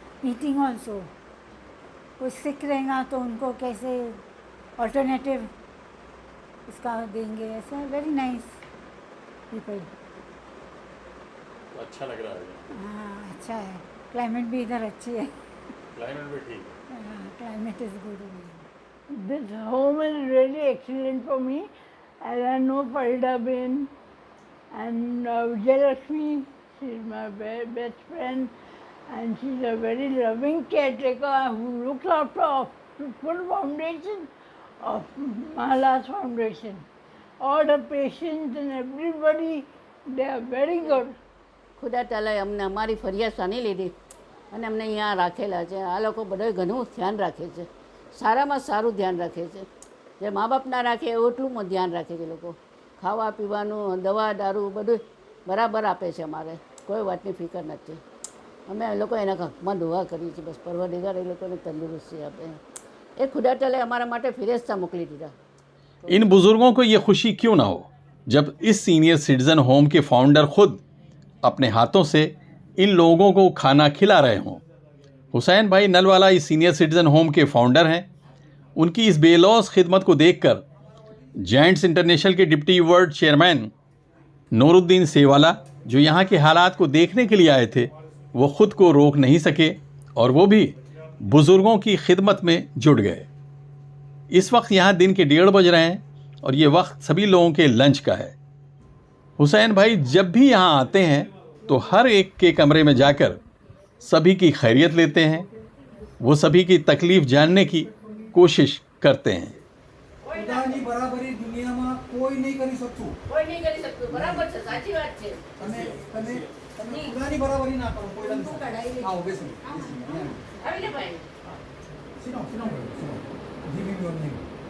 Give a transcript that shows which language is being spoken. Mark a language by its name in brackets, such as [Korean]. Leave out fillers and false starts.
[Hindi] Eating also, कोई सिक रहेगा तो उनको कैसे ऑल्टरनेटिव इसका देंगे। [English] ऐसा very nice people. [Hindi] अच्छा लग रहा है। हाँ, अच्छा है। क्लाइमेट भी इधर अच्छी है। क्लाइमेट भी ठीक है। [English] Climate is good. This home is really excellent for me, and I know Farida Ben and Vijayalakshmi. She's my best friend, and she's a very loving caretaker who looks after the full foundation of Mahalas Foundation. All the patients and everybody, they are very good. [Gujarati] ખુદા તાલાએ અમને અમારી ફરિયાદ સાની લીધી અને અમને અહીંયા રાખેલા છે. આ લોકો બધું ઘણું ધ્યાન રાખે છે, સારામાં સારું ધ્યાન રાખે છે. જે મા બાપ ના રાખે એટલું ધ્યાન રાખે છે લોકો. ખાવા પીવાનું, દવા દારૂ બધું બરાબર આપે છે. અમારે કોઈ વાતની ફિકર નથી. અમે એ લોકો એના હકમાં દુઆ કરીએ છીએ, બસ પરવરદિગાર એ લોકોને તંદુરસ્તી આપે. એ ખુદા તાલાએ અમારા માટે ફિરેસ્તા મોકલી દીધા. [Hindi] इन बुजुर्गों को ये खुशी क्यों ना हो जब इस सीनियर सिटीजन होम के फाउंडर खुद अपने हाथों से इन लोगों को खाना खिला रहे हों। हुसैन भाई नलवाला इस सीनियर सिटीजन होम के फाउंडर हैं। उनकी इस बेलौस खिदमत को देखकर जायंट्स इंटरनेशनल के deputy world chairman Nooruddin Sewala, जो यहाँ के हालात को देखने के लिए आए थे, वो खुद को रोक नहीं सके और वो भी बुजुर्गों की खिदमत में जुट गए। इस वक्त यहाँ दिन के 1:30 बज रहे हैं और ये वक्त सभी लोगों के लंच का है। हुसैन भाई जब भी यहाँ आते हैं तो हर एक के कमरे में जाकर सभी की खैरियत लेते हैं। वो सभी की तकलीफ़ जानने की कोशिश करते हैं। [Gujarati] ખુદાની બરાબરી દુનિયામાં કોઈ નહીં કરી શકતું. કોઈ નહીં કરી શકતું. બરાબર છે, સાચી વાત છે. તમે તમે તમે ખુદાની બરાબરી ના કરો કોઈ આવો બેસો આવીને ભાઈ [English] સિનો સિનો સિનો give him your name.